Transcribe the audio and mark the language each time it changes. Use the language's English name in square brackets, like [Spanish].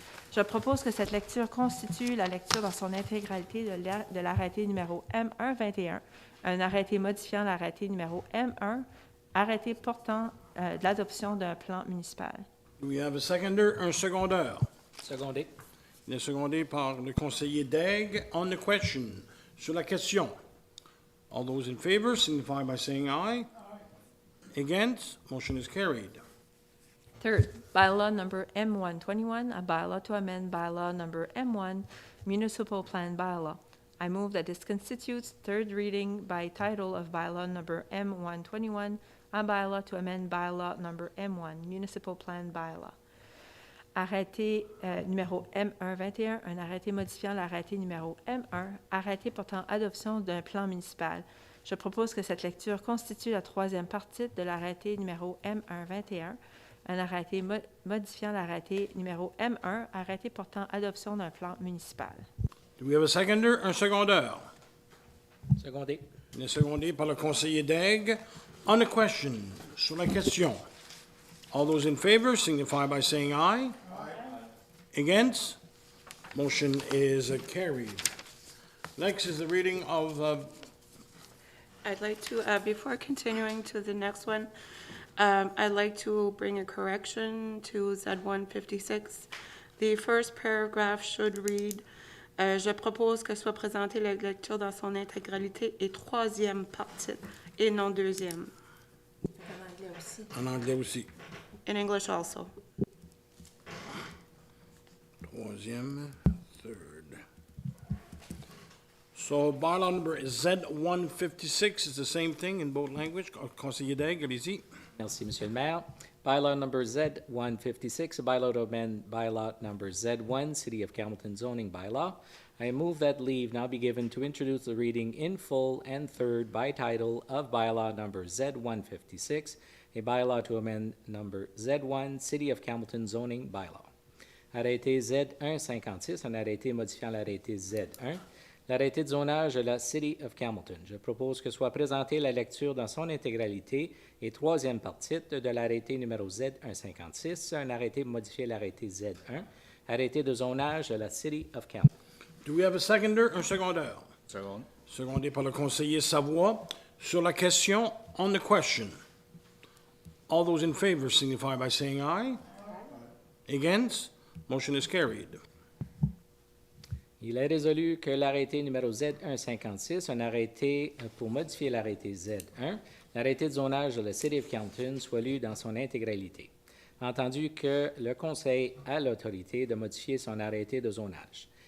[French] Je propose que cette lecture constitue la lecture dans son intégralité de l'arrêté numéro M121, un arrêté modifiant l'arrêté numéro M1, arrêté portant de l'adoption d'un plan municipal. [English] Do we have a seconder? [French] Un secondeur. Secondé. Il est secondé par le conseiller Daigle. [English] On the question. [French] Sur la question. [English] All those in favor signify by saying aye. Against? Motion is carried. Third, bylaw number M121, a bylaw to amend bylaw number M1, Municipal Plan Bylaw. I move that this constitutes third reading by title of bylaw number M121, a bylaw to amend bylaw number M1, Municipal Plan Bylaw. [French] Arrêté numéro M121, un arrêté modifiant l'arrêté numéro M1, arrêté portant adoption d'un plan municipal. Je propose que cette lecture constitue la troisième partie de l'arrêté numéro M121, un arrêté modifiant l'arrêté numéro M1, arrêté portant adoption d'un plan municipal. [English] Do we have a seconder? [French] Un secondeur. Secondé. Il est secondé par le conseiller Daigle. [English] On the question. [French] Sur la question. [English] All those in favor signify by saying aye. Against? Motion is carried. Next is the reading of, I'd like to, before continuing to the next one, I'd like to bring a correction to Z156. The first paragraph should read, [French] je propose que soit présentée la lecture dans son intégralité et troisième partie, et non deuxième. En anglais aussi. en anglais aussi. [English] In English also. [French] Troisième, [English] third. So bylaw number Z156 is the same thing in both language. [French] Conseiller Daigle, allez-y. Merci, Monsieur le maire. [English] Bylaw number Z156, a bylaw to amend bylaw number Z1, City of Hamilton zoning bylaw. I move that leave now be given to introduce the reading in full and third by title of bylaw number Z156, a bylaw to amend number Z1, City of Hamilton zoning bylaw. [French] Arrêté Z156, un arrêté modifiant l'arrêté Z1. L'arrêté de zonage de la City of Hamilton. Je propose que soit présentée la lecture dans son intégralité et troisième partie de l'arrêté numéro Z156, un arrêté modifié l'arrêté Z1, arrêté de zonage de la City of Hamilton. [English] Do we have a seconder? [French] Un secondeur. [English] Second. [French] Secondé par le conseiller Savoie. Sur la question, [English] on the question. All those in favor signify by saying aye. Against? Motion is carried. [French] Il est résolu que l'arrêté numéro Z156, un arrêté pour modifier l'arrêté Z1, l'arrêté de zonage de la City of Hamilton soit lu dans son intégralité. Entendu que le Conseil a l'autorité de modifier son arrêté de zonage.